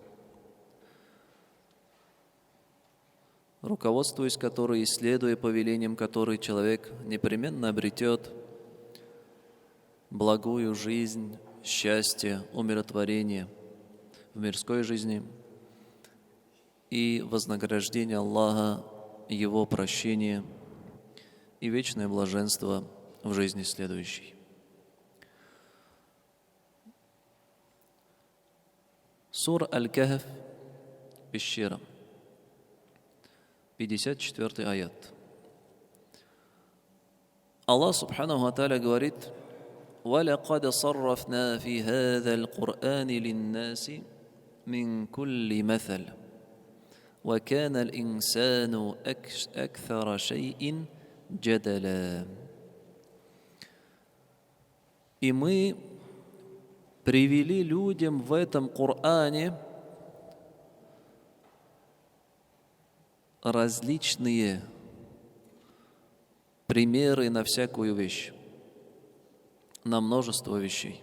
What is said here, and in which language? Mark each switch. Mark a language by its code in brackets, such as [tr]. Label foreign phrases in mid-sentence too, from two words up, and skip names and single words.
[ru] Руководствуясь которой, исследуя повелением которой, человек непременно обретет благую жизнь, счастье, умиротворение в мирской жизни и вознаграждение Аллаха, Его прощение и вечное блаженство в жизни следующей. Сура Аль-Кахф, пещера, 54 аят. [ar] الله سبحانه وتعالى говорит: وَلَقَدْ صَرَّفْنَا فِي هَذَا الْقُرْآنِ لِلنَّاسِ مِنْ كُلِّ مَثَلٍ وَكَانَ الْإِنسَانُ أَكْثَرَ شَيْءٍ جَدَلًا. [ru] И мы привели людям в этом Коране различные примеры на всякую вещь, на множество вещей.